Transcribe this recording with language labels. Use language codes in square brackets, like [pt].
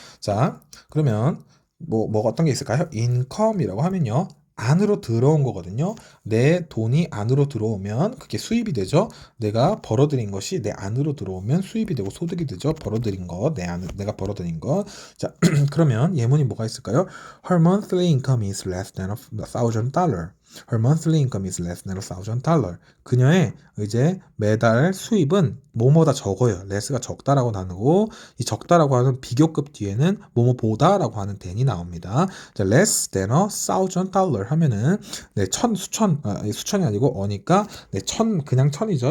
[ko] 자, 그러면 뭐 어떤 게 있을까요? income이라고 하면요. 안으로 들어온 거거든요. 내 돈이 안으로 들어오면 그게 수입이 되죠. 내가 벌어들인 것이 내 안으로 들어오면 수입이 되고 소득이 되죠. 벌어들인 거, 내가 벌어들인 거. 자, 그러면 예문이 뭐가 있을까요? [en] Her monthly income is less than $1,000. Her monthly income is less than $1,000. [ko] 그녀의 이제 매달 수입은 뭐뭐다 적어요. less가 적다라고 나누고 이 적다라고 하는 비교급 뒤에는 뭐뭐보다라고 하는 than이 나옵니다. 자, [en] less than $1,000 [ko] 하면은 네, 수천이 아니고 어니까 네, 그냥 천이죠.